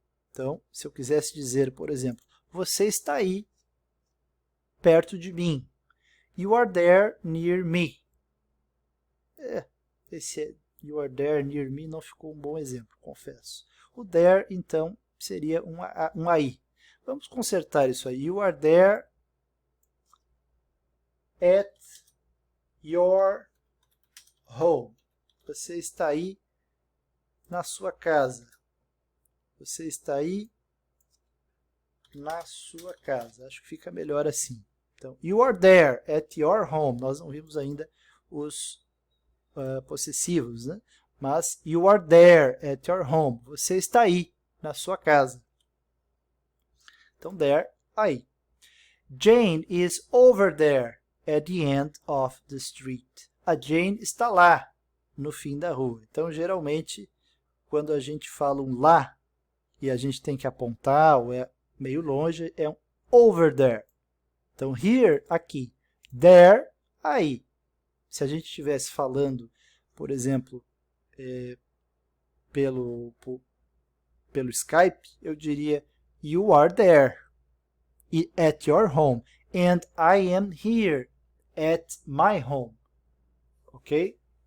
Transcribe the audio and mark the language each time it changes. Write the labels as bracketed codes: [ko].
[pt] Então, se eu quisesse dizer, por exemplo, você está aí perto de mim. [en] You are there near me. [pt] Esse [en] you are there near me [pt] não ficou um bom exemplo, confesso. O there, então, seria um aí. Vamos consertar isso aí. [en] You are there at your home. [pt] Você está aí na sua casa. Você está aí na sua casa. Acho que fica melhor assim. [en] Então, you are there at your home. [pt] Nós não vimos ainda os possessivos, né? Mas [en] you are there at your home. [pt] Você está aí na sua casa. [en] Então, there, aí. Jane is over there at the end of the street. [pt] A Jane está lá, no fim da rua. Então, geralmente, quando a gente fala um lá, e a gente tem que apontar, ou é meio longe, é um over there. Então, here, aqui. There, aí. Se a gente estivesse falando, por exemplo, pelo Skype, eu diria, [en] you are there at your home, and I am here at my home. [pt] Ok?